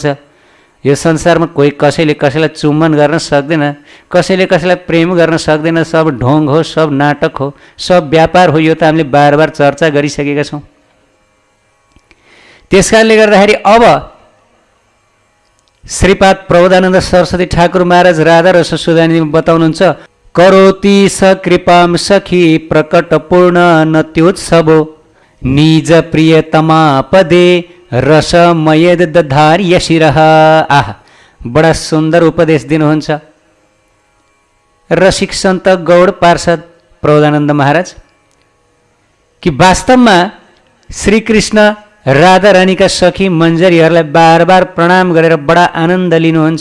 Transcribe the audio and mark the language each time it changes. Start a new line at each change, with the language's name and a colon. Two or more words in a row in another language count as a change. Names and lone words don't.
Nepali: यो संसारमा कोही कसैले कसैलाई चुम्बन गर्न सक्दैन, कसैले कसैलाई प्रेम गर्न सक्दैन। सब ढोङ हो, सब नाटक हो, सब व्यापार हो। यो त हामीले बार बार चर्चा गरिसकेका छौँ। त्यसकारणले गर्दाखेरि अब श्रीपाद प्रबोधानन्द सरस्वती ठाकुर महाराज राधा र सुदानी बताउनुहुन्छ,
Sanskrit: करोति स कृपाम सखी प्रकट पूर्ण नत्योत्सवो, निज प्रियतमा पदे रसमयद दधार्य शिरः। आह,
Nepali: बडा सुन्दर उपदेश दिनुहुन्छ रसिक सन्त गौड पार्षद प्रबोधानन्द महाराज कि वास्तवमा श्रीकृष्ण राधा रानीका सखी मञ्जरीहरूलाई बार बार प्रणाम गरेर बडा आनन्द लिनुहुन्छ।